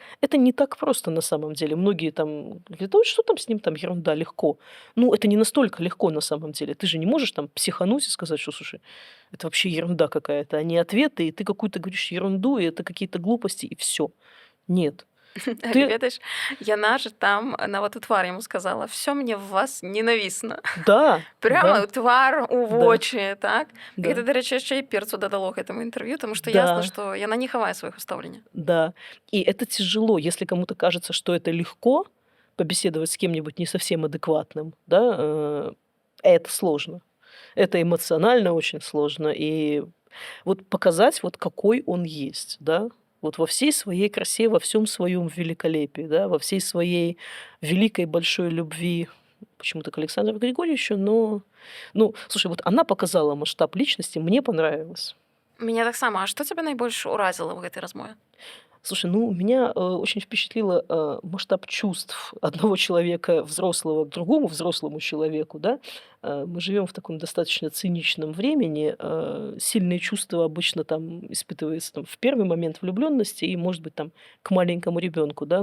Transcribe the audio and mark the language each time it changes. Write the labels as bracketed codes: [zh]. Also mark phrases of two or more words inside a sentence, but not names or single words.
[ru] Это не так просто на самом деле. Многие там говорят, ой, что там с ним, там ерунда, легко. Ну, это не настолько легко на самом деле. Ты же не можешь там психануть и сказать, что, слушай, это вообще ерунда какая-то, а не ответы, и ты какую-то говоришь ерунду, и это какие-то глупости, и все. Нет. [be] Але Ты ведаеш, яна ж там нават у твар яму сказала: [ru] "Всё мне в вас ненавісна". Да, Прямо да, [be] ў твар, у [ru] да, [be] вочы, так? Гэта, [ru] да, [be] дарэчы, яшчэ і перцу дадало гэтаму інтэрв'ю, таму што ясна, [ru] да, [be] што яна не хавае свайго стаўлення. [ru] да. И это тяжело, если кому-то кажется, что это легко побеседовать с кем-нибудь не совсем адекватным, да, это сложно. Это эмоционально очень сложно. И вот показать, вот какой он есть, да, вот во всей своей красе, во всем своем великолепии, да, во всей своей великой большой любви почему-то к Александру Григорьевичу, но, ну, слушай, вот она показала масштаб личности, мне понравилось. [be] Мяне таксама, а што цябе найбольш уразіла ў гэтай размове? [ru] Слушай, ну, меня очень впечатлило масштаб чувств одного человека взрослого к другому взрослому человеку, да. Мы живем в таком достаточно циничном времени. Сильные чувства обычно там испытываются там, в первый момент влюбленности и, может быть, там к маленькому ребенку, да.